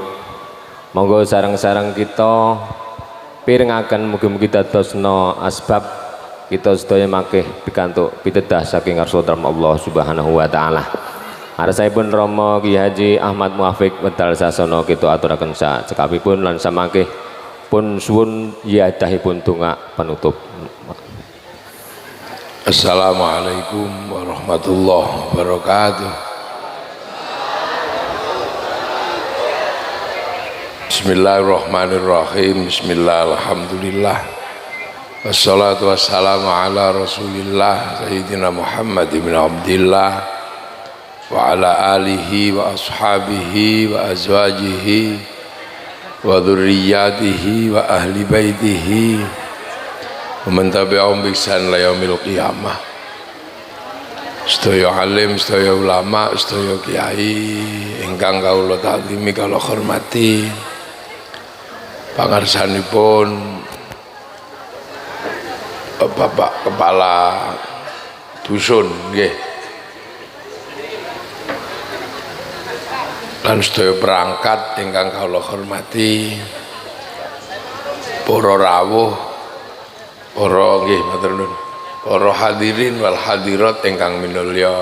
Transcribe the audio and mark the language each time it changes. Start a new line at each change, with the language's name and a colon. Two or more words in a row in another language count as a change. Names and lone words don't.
Javanese: Monggo sareng-sareng kita pirengaken mugi-mugi dadosna asbab kita sedaya mangke pikantuk pitedah saking ngarsa Allah
Arabic: سبحانه وتعالى.
Javanese: Arsaipun Rama Kyai Haji Ahmad Muafiq wedal sasana kita aturaken cekapipun lan samangke pun suwun yadahipun donga penutup.
Arabic: السلام عليكم ورحمة الله وبركاته. Bismillahirrahmanirrahim. بسم الله الرحمن الرحيم والصلاة والسلام على رسول الله سيدنا محمد بن عبد الله وعلى آله وأصحابه وأزواجه وذرياته وأهل بيته ومن تبعهم بإحسان إلى يوم القيامة.
Javanese: Sedaya alim, sedaya ulama, sedaya kiai ingkang kawula takzimi kula hormati, pangarsanipun Bapak Kepala Dusun nggih, lan sedaya perangkat ingkang kawula hormati, para rawuh, para nggih matur nuwun, para
Arabic: حاضرين والحاضرات
Javanese: ingkang minulya.